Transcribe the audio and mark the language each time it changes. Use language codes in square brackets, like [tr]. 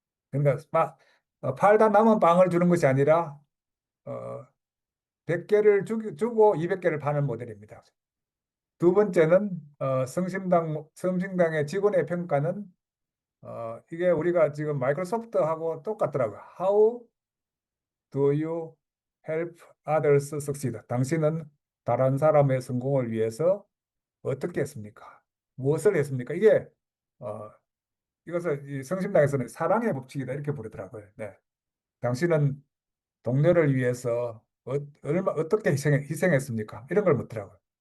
[ko] 그러니까 팔다 남은 빵을 주는 것이 아니라 100개를 주고 200개를 파는 모델입니다. 두 번째는 성심당의 직원의 평가는 이게 우리가 지금 마이크로소프트하고 똑같더라고요. [en] How do you help others succeed? [ko] 당신은 다른 사람의 성공을 위해서 어떻게 했습니까? 무엇을 했습니까? 이게 이것을 이 성심당에서는 사랑의 법칙이다 이렇게 부르더라고요. 네. 당신은 동료를 위해서 어떻게 희생했습니까? 이런 걸 묻더라고요.